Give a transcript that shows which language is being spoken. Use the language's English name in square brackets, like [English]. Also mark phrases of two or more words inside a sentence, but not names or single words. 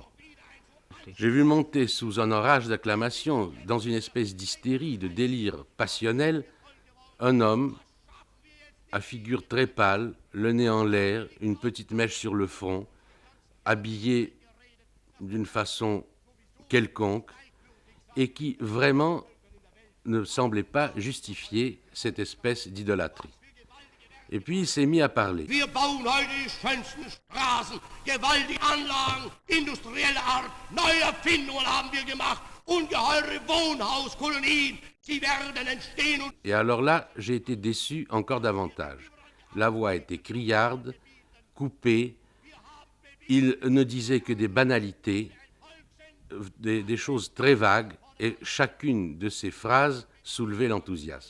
[French] J'ai vu monter sous un orage d'acclamations, dans une espèce d'hystérie, de délire passionnel, un homme à figure très pâle, le nez en l'air, une petite mèche sur le front, habillé d'une façon quelconque, et qui vraiment ne semblait pas justifier cette espèce d'idolâtrie. Et puis il s'est mis à parler. [German] Wir bauen heute die schönsten Straßen, gewaltige Anlagen, industrielle Art, neue Erfindungen haben wir gemacht, ungeheure Wohnhauskolonien, sie werden entstehen. [French] Et alors là, j'ai été déçu encore davantage. La voix était criarde, coupée, il ne disait que des banalités, des choses très vagues, et chacune de ces phrases soulevait l'enthousiasme.